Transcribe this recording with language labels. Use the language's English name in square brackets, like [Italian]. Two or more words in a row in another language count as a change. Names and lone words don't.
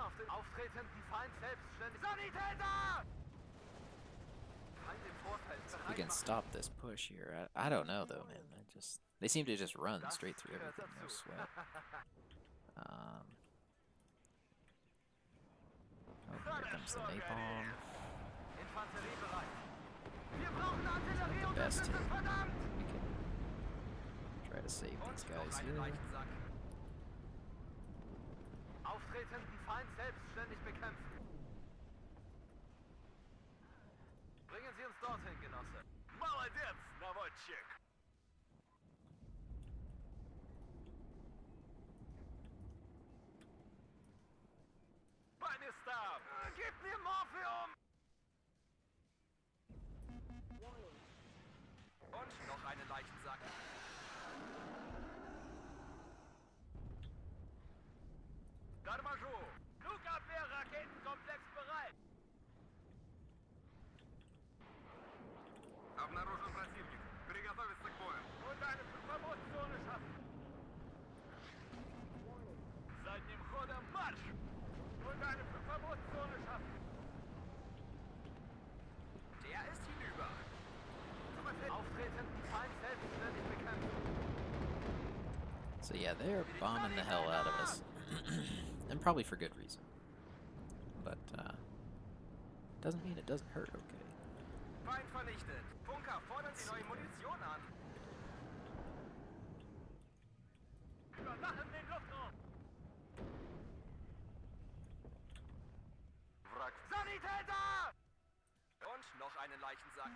[German] Auftreten, die Feind selbstständig. Sanitäter! Feind im Vorfeld. [English] So if we can stop this push here, I don't know though, man. They seem to just run straight through everything, no sweat. Oh, here comes the napalm. [German] Infanterie bereit. Wir brauchen [English] Not [German] Artillerie [English] the best hit. [German] verdammt! [English] We can try to save these guys [German] einen [English] here. [German] Leichensack. Auftreten, die Feind selbstständig bekämpfen. Bringen Sie uns dorthin, Genosse. [Russian] Молодец, наводчик! По местам! [German] Gib mir Morphium! Und noch einen Leichensack. [Russian] Торможу! [German] Flugabwehr, Raketenkomplex bereit! [Russian] Обнаружен противник. Приготовиться к бою. [German] Und eine Verbotszone schaffen! [Russian] Задним ходом марш! [German] Und eine Verbotszone schaffen! Der ist hinüber. Auftreten, die Feind selbstständig bekämpfen. [English] So yeah, they're bombing the hell out of us. And probably for good reason. But, doesn't mean it doesn't hurt, okay? [German] Feind vernichtet. Funker, fordern Sie neue Munition an. Überwachen den Luftraum! Wrack. Sanitäter! Und noch einen Leichensack.